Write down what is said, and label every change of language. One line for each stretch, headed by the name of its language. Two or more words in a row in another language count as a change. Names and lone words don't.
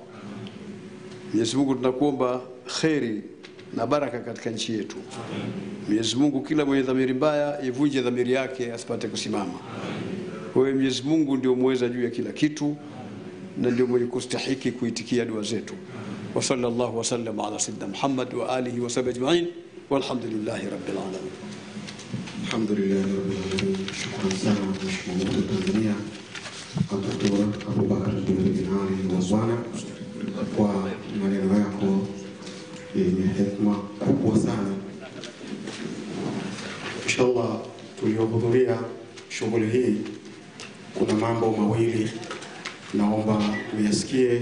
Swahili: Mwenyezi Mungu, tunakuomba kheri na baraka katika nchi yetu. Mwenyezi Mungu, kila mwenye dhamiri mbaya ivunje dhamiri yake asipate kusimama. Wewe Mwenyezi Mungu ndio muweza juu ya kila kitu na ndio mwenye kustahiki kuitikia dua zetu.
Arabic: وصلى الله وسلم على سيدنا محمد وآله وصحبه أجمعين والحمد لله رب العالمين. الحمد لله رب العالمين.
Swahili: Shukran sana Mheshimiwa Mufti wa Tanzania Dr. Abubakar bin Ali Wazwana kwa maneno yako yenye hekima kubwa sana. Inshallah tuliohudhuria shughuli hii kuna mambo mawili naomba uyasikie.